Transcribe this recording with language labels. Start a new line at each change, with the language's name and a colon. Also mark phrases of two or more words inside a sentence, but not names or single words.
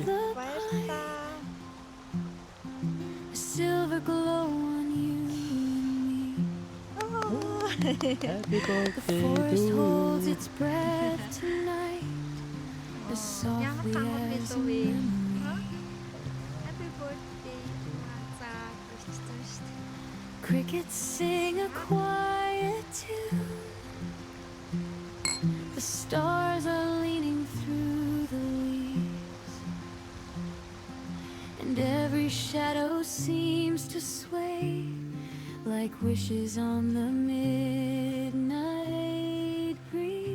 Mongolian: Баярлалаа.
English: Silver glow on you and me. Happy The birthday forest to holds you. its breath tonight as softly as a memory. Happy birthday.
Mongolian: За, болчихсон шүү дээ.
English: Crickets sing a quiet tune. The stars are leaning through the leaves, and every shadow seems to sway like wishes on the midnight breeze.